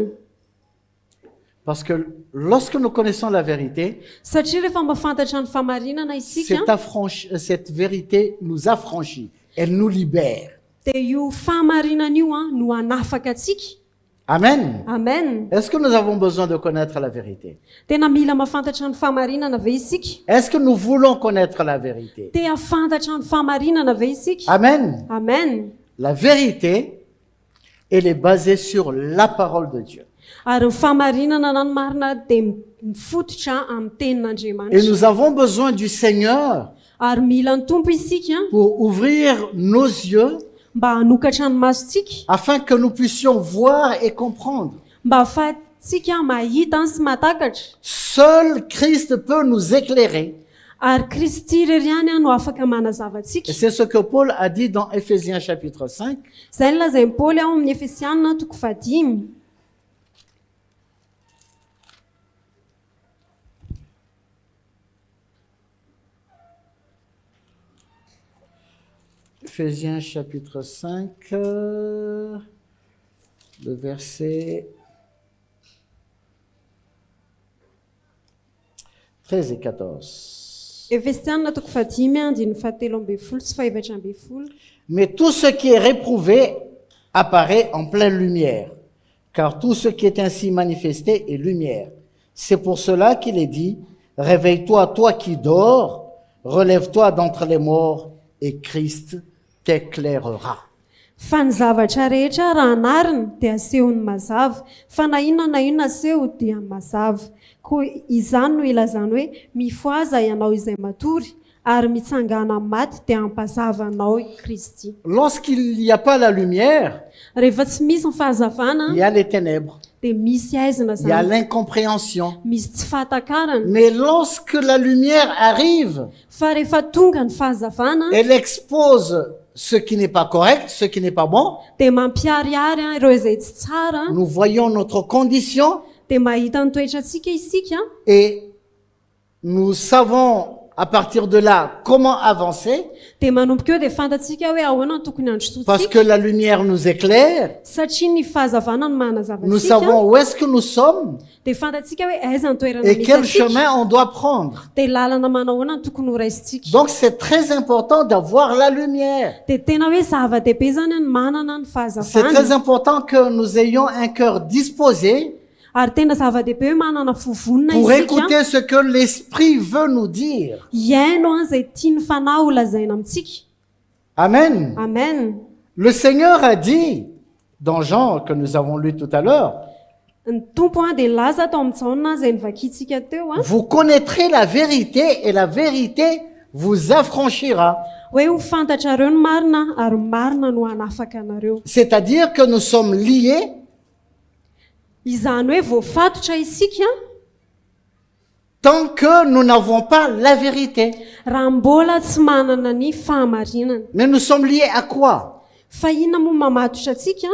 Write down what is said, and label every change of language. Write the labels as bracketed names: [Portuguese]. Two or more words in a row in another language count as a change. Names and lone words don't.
[French] Parce que lorsque nous connaissons la vérité, [Malagasy] satria rehefa mahafantatra ny fahamarinana isika [French] cette vérité nous affranchit, elle nous libère. [Malagasy] dia io fahamarinana io no hanafaka atsika. [French] Amen. [Malagasy] Amen. [French] Est-ce que nous avons besoin de connaître la vérité? [Malagasy] Tena mila mahafantatra ny fahamarinana ve isika? [French] Est-ce que nous voulons connaître la vérité? [Malagasy] Te hafantatra ny fahamarinana ve isika? [French] Amen. [Malagasy] Amen. [French] La vérité, elle est basée sur la parole de Dieu. [Malagasy] Ary ny fahamarinana na ny marina dia mifototra amin'ny [French] Et [Malagasy] tenin'Andriamanitra. [French] nous avons besoin du Seigneur [Malagasy] Ary mila ny tompo isika [French] pour ouvrir nos yeux [Malagasy] mba hanokatra ny masontsika, [French] afin que nous puissions voir et comprendre. [Malagasy] mba ahafahantsika mahita sy matakatra. [French] Seul Christ peut nous éclairer. [Malagasy] Ary Kristy irery ihany no afaka manazava [French] Et [Malagasy] atsika. [French] c'est ce que Paul a dit dans Éphésiens chapitre 5. [Malagasy] Izay no lazain'i Paoly ao amin'ny Efesianina 5. [French] Éphésiens chapitre 5, le verset 13 et 14. [Malagasy] Efesianina 5, andiny 17 sy 18. [French] Mais tout ce qui est réprouvé apparaît en pleine lumière, car tout ce qui est ainsi manifesté est lumière. C'est pour cela qu'il est dit, réveille-toi, toi qui dors, relève-toi d'entre les morts, et Christ t'éclairera. [Malagasy] Fa ny zavatra rehetra raha anariny dia asehony mazava, fa na inona aseho dia mazava. Koa izany no ilazany hoe mifoaza ianao izay matory, ary mitsangana amin'ny maty dia ampazava anao i Kristy. [French] Lorsqu'il n'y a pas la lumière, [Malagasy] Rehefa tsy misy ny fahazavana [French] il y a les ténèbres, [Malagasy] dia misy aizina [French] il y a [Malagasy] zany, [French] l'incompréhension. [Malagasy] misy tsy fahatakarana. [French] Mais lorsque la lumière arrive, [Malagasy] Fa rehefa tonga ny fahazavana [French] elle expose ce qui n'est pas correct, ce qui n'est pas bon. [Malagasy] dia mampiariary ireo izay tsy tsara, [French] Nous voyons notre condition [Malagasy] dia mahita ny toetrantsika isika, [French] et nous savons à partir de là comment avancer [Malagasy] dia manomboka eo dia fantatsika hoe ahoana no tokony [French] parce [Malagasy] handrosotsika, [French] que la lumière nous éclaire. [Malagasy] satria ny fahazavana no manazava [French] Nous [Malagasy] antsika, [French] savons où est-ce que nous sommes [Malagasy] dia fantatsika hoe aiza ny toerana [French] et [Malagasy] misy [French] quel [Malagasy] antsika, [French] chemin on doit prendre. [Malagasy] dia lalana manao ahoana no tokony ho raisitsika. [French] Donc c'est très important d'avoir la lumière. [Malagasy] Dia tena hoe zava-dehibe zany ny manana ny [French] C'est très [Malagasy] fahazavana, [French] important que nous ayons un cœur disposé [Malagasy] ary tena zava-dehibe hoe manana fovonina [French] pour [Malagasy] isika, [French] écouter ce que l'Esprit veut nous dire. [Malagasy] hiaino izay tiany fanahy ho lazaina amintsika. [French] Amen. [Malagasy] Amen. [French] Le Seigneur a dit, dans Jean que nous avons lu tout à l'heure, [Malagasy] Ny tompo dia laza tao amin'ny Jaona izay nivakitsika teo [French] vous connaîtrez la vérité et la vérité vous affranchira. [Malagasy] hoe ho fantatrareo ny marina ary marina no hanafaka anareo. [French] C'est-à-dire que nous sommes liés [Malagasy] izany hoe voafatotra isika [French] tant que nous n'avons pas la vérité. [Malagasy] raha mbola tsy manana ny fahamarinana. [French] Mais nous sommes liés à quoi? [Malagasy] Fa inona moa mamatotra atsika?